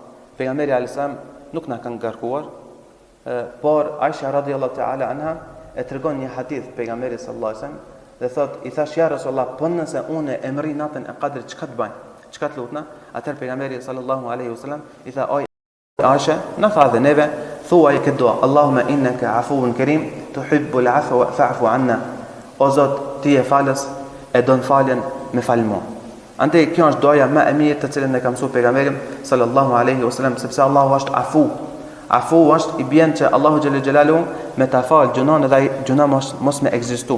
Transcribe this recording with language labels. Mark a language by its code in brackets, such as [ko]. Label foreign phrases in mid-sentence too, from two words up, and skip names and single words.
[sq] Pejgamberi [ar] عليه السلام [sq] nuk na ka ngarkuar, por Aisha [ar] رضي الله تعالى عنها [sq] e tregon një hadith pejgamberit [ar] صلى الله عليه وسلم [sq] dhe thot, i thash [ar] يا رسول الله, [sq] po nëse unë e mri natën e Kadrit, çka të bëj? Çka të lutna? Atëherë pejgamberi [ar] صلى الله عليه وسلم [sq] i tha, oj Aisha, na tha dhe neve, thuaj këtë dua, [ar] اللهم إنك عفو كريم تحب العفو فاعف عنا. [sq] O Zot, ti je falës, e don faljen, me fal mua. Andaj kjo është doja më e mirë të cilën e ka mësuar pejgamberi [ar] صلى الله عليه وسلم, [sq] sepse Allahu është afu. Afu është i bjen që Allahu [ar] جل جلاله [sq] me ta fal gjunon dhe gjuna mos me ekzistu.